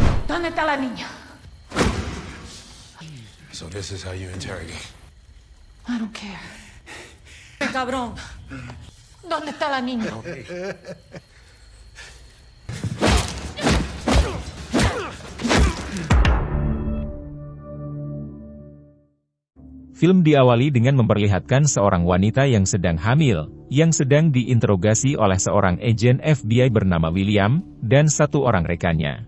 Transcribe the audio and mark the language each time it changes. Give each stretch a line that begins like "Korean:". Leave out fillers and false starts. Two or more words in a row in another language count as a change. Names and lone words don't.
Spanish: ¿Dónde está la niña?
English: So this is how you interrogate. I don't care.
Spanish: Cabrón. ¿Dónde está la niña?
Indonesian: Film diawali dengan memperlihatkan seorang wanita yang sedang hamil, yang sedang diinterogasi oleh seorang agen FBI bernama William, dan satu orang rekannya.